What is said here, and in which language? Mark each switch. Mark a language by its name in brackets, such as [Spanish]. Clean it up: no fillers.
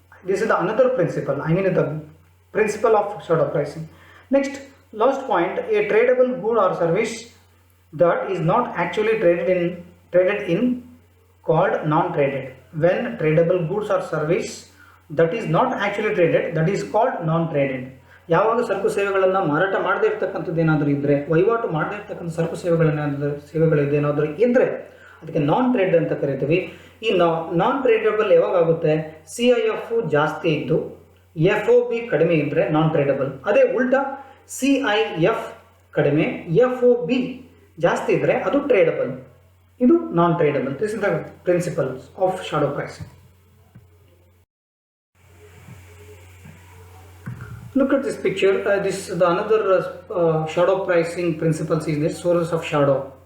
[English] This is the another principle, the principle of shadow pricing. Next, last point, a tradable good or service that is not actually traded in called non-traded. When tradable goods or service that is not actually traded, that is called non-traded. [Kannada] ಯಾವಾಗ ಸರಕು ಸೇವೆಗಳನ್ನು ಮಾರಾಟ ಮಾಡದೇ ಇರ್ತಕ್ಕಂಥದ್ದು ಏನಾದರೂ ಇದ್ದರೆ, ವಹಿವಾಟು ಮಾಡದೇ ಇರ್ತಕ್ಕಂಥ ಸರಕು ಸೇವೆಗಳೇನಾದರೂ ಇದ್ದರೆ ಅದಕ್ಕೆ ನಾನ್ ಟ್ರೇಡ್ ಅಂತ ಕರಿತೀವಿ. ಈ ನಾನ್ ಟ್ರೇಡಬಲ್ ಯಾವಾಗ ಆಗುತ್ತೆ, CIF ಜಾಸ್ತಿ ಇದ್ದು FOB ಕಡಿಮೆ ಇದ್ದರೆ ನಾನ್ ಟ್ರೇಡಬಲ್. ಅದೇ ಉಲ್ಟಾ CIF ಕಡಿಮೆ FOB ಜಾಸ್ತಿ ಇದ್ದರೆ ಅದು ಟ್ರೇಡಬಲ್. ಇದು ನಾನ್ ಟ್ರೇಡಬಲ್. [English] This is the principles of shadow pricing. Look at this picture. This the another shadow pricing principles is this sources of shadow.